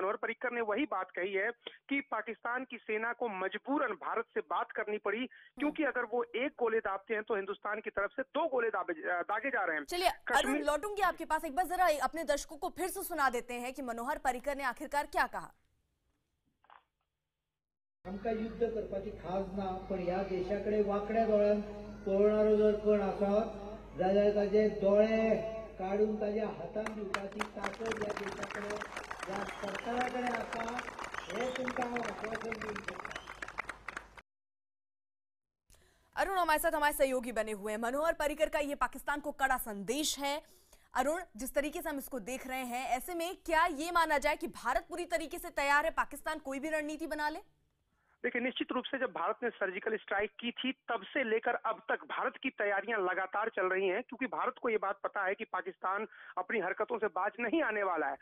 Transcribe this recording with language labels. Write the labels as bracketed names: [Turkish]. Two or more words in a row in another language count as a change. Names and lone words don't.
[Hindi] मनोहर पर्रिकर ने वही बात कही है कि पाकिस्तान की सेना को मजबूरन भारत से बात करनी पड़ी, क्योंकि अगर वो एक गोले दागते हैं तो हिंदुस्तान की तरफ से 2 गोले दागे जा रहे हैं। चलिए अरुण, लौटूंगी आपके पास। एक बार जरा अपने दर्शकों को फिर से सुना देते हैं कि मनोहर पर्रिकर ने आखिरकार क्या कहा। [Konkani] आमकां युद्ध करपाची खाज ना, पण ह्या देशाकडे वाकड्या दोळ्यान पळोवणारो जर कोण आसत जाल्यार ताचे दोळे काढून ताच्या हातान दिवपाची ताकद ह्या देशाकडे, ह्या सरकाराकडे आसा, हे तुमकां हांव आश्वासन दिवंक शकता। [Hindi] अरुण हमारे साथ हमारे सहयोगी बने हुए हैं। मनोहर पर्रिकर का ये पाकिस्तान को कड़ा संदेश है। अरुण, जिस तरीके से हम इसको देख रहे हैं, ऐसे में क्या ये माना जाए कि भारत पूरी तरीके से तैयार है, पाकिस्तान कोई भी रणनीति बना ले? देखिए, निश्चित रूप से जब भारत ने [English] surgical strike [Hindi] की थी तब से लेकर अब तक भारत की तैयारियां लगातार चल रही हैं, क्योंकि भारत को यह बात पता है कि पाकिस्तान अपनी हरकतों से बाज नहीं आने वाला है।